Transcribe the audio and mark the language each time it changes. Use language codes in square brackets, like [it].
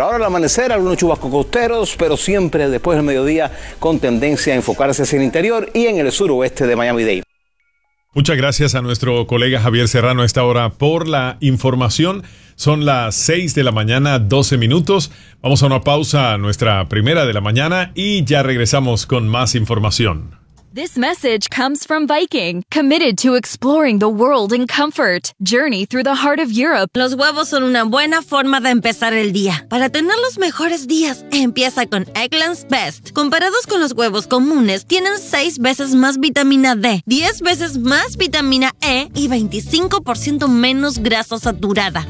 [es] Ahora al amanecer, algunos chubascos costeros, pero siempre después del mediodía, con tendencia a enfocarse hacia el interior y en el suroeste de Miami-Dade. Muchas gracias a nuestro colega Javier Serrano a esta hora por la información. Son las 6:12. Vamos a una pausa, nuestra primera de la mañana, y ya regresamos con más información. [en] This message comes from Viking, committed to exploring the world in comfort. Journey through the heart of Europe. [es] Los huevos son una buena forma de empezar el día. Para tener los mejores días, empieza con Eggland's Best. Comparados con los huevos comunes, tienen 6 veces más vitamina D, 10 veces más vitamina E y 25% menos grasa saturada.